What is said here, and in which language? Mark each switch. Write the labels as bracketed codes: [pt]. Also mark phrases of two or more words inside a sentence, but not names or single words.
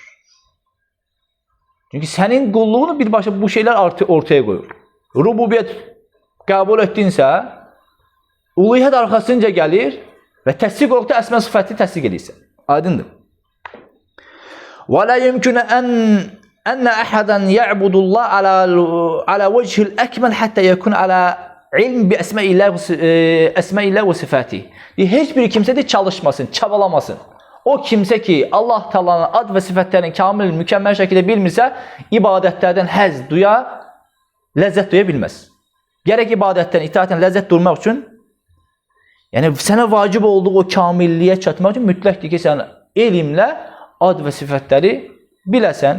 [az] Çünki sənin qulluğunu birbaşa bu şeylər ortaya qoyur. Rububiyyət qəbul etdinsə, uluhiyyət arxasınca gəlir və təsdiq olduqda əsma sıfəti təsdiq edirsən. [ar] Aydındır. ولا يمكن أن أحدا يعبد الله على الوجه الأكمل حتى يكون على علم بأسماء الله وصفاته. Heç bir kimsə də çalışmasın, çabalamasın. O kimsə ki Allah Teala'nın ad və sifətlərini kamil, mükəmməl şəkildə bilmirsə, ibadətlərdən həzz duya, ləzzət duya bilməz. Gərək ibadətdən, itaətdən ləzzət durmaq üçün, yəni sənə vacib olduğu o kamilliyə çatmaq üçün mütləqdir ki, sən elmlə ad və sifətləri biləsən.